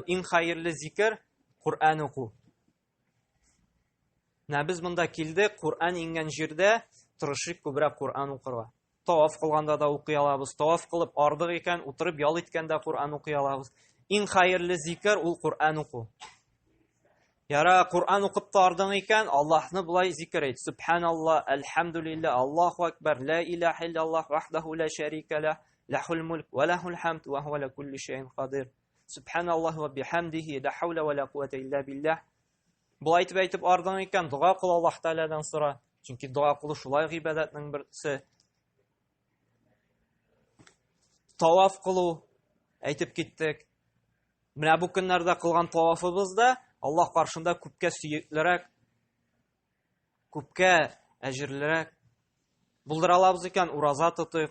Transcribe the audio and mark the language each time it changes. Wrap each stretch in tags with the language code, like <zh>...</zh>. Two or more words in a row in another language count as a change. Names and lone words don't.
<tt>Иң хәерле зикр Куръан уку. Без монда килдек, Куръан ингән җирдә тырышык күбрәк Куръан укырга. Таваф кылганда да укый алабыз, таваф кылып ардык икән, утырып ял иткәндә Куръан укый алабыз. Иң хәерле зикр ул Куръан уку. Яра Куръан укып та ардык икән, Аллаһны булай зикр ит.</tt> <ar>سبحان الله، الحمد لله، الله أكبر، لا إله إلا الله، وحده لا شريك له، له الملك وله الحمد وهو على كل شيء قدير. سبحان الله وبحمده، لا حول ولا قوة إلا بالله.</ar> <tt>Булай әйтеп ардык икән, дуа кыл Аллаһ Тәгаләдән сора. Чөнки дуа кылу шулай гыйбадәтнең берсе. Таваф кылу әйтеп киттек. Менә бу көннәрдә кылган тавафыбызда Аллаһ каршында күпкә сөеклерәк, күпкә әҗерлерәк булдыра алабыз икән, ураза тотыйк.</tt>